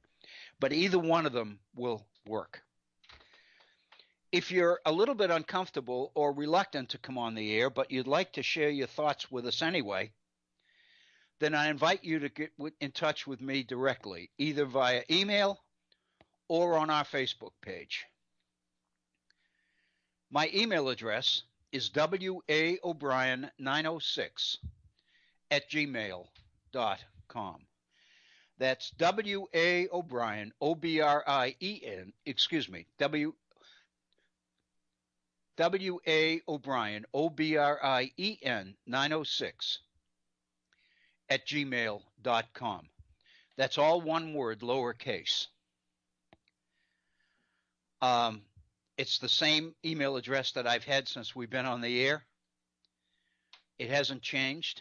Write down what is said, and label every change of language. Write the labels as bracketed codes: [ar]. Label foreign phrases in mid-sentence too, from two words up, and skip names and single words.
[en] But either one of them will work. If you're a little bit uncomfortable or reluctant to come on the air, but you'd like to share your thoughts with us anyway, then I invite you to get in touch with me directly, either via email or on our Facebook page. My email address is waobrien906@gmail.com. That's waobrien, O-B-R-I-E-N, waobrien, O-B-R-I-E-N, 906@gmail.com. That's all one word, lowercase. It's the same email address that I've had since we've been on the air. It hasn't changed.